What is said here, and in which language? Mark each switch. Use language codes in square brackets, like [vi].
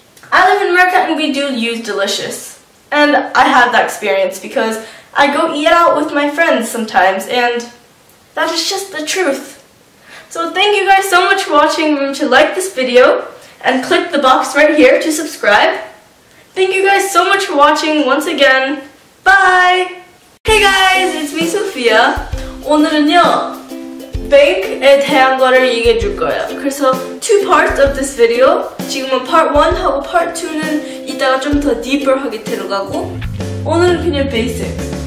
[en] I live in America and we do use delicious. And I have that experience because I go eat out with my friends sometimes, and that is just the truth. So thank you guys so much for watching. Remember to like this video and click the box right here to subscribe. Thank you guys so much for watching once again. Bye! Hey guys, it's me Sophia. [ko] 오늘은요, bank에 대한 거를 얘기해 줄 거예요. 그래서 [en] two parts of this video. [ko] 지금은 part 1 하고 part 2는 이따가 좀 더 deeper 하게 들어가고, 오늘은 그냥 basics.